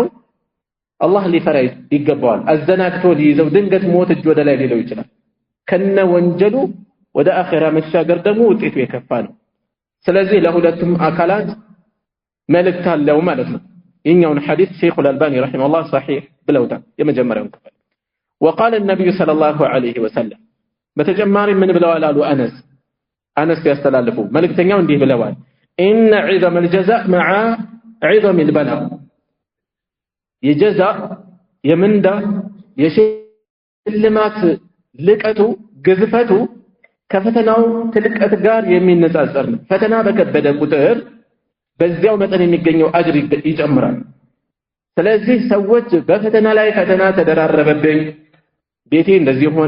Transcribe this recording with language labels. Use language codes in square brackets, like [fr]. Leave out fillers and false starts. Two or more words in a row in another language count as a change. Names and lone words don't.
[am] አላህ ሊፈራ ይገባዋል። አዘናግቶ ሊይዘው ድንገት ሞት እጅ ወደ ላይ ሊለው ይችላል። ከነ ወንጀሉ ወደ አኺራ መሻገር ደግሞ ውጤቱ የከፋ ነው። ስለዚህ ለሁለቱም አካላት መልእክት አለው ማለት ነው። ይህኛውን ሐዲስ ሸይኹል አልባኒ ረሂመሁላህ ሰሒህ ብለውታል የመጀመሪያውን ክፍል። [ar] وقال النبي صلى الله عليه وسلم [am] በተጨማሪ ምን ብለዋል አሉ አነስ ያስተላልፉ መልእክተኛው እንዲህ ብለዋል [ar] إن عظم الجزاء مع عظم البلاء [am] የጀዛእ የምንዳ የሽልማት ልቀቱ ግዝፈቱ ከፈተናው ትልቀት ጋር የሚነጻጸር ነው። ፈተና በከበደ ቁጥር በዚያው መጠን የሚገኘው አጅር ይጨምራል። ስለዚህ ሰዎች በፈተና ላይ ፈተና ተደራረበብኝ፣ ቤቴ እንደዚህ ሆነ፣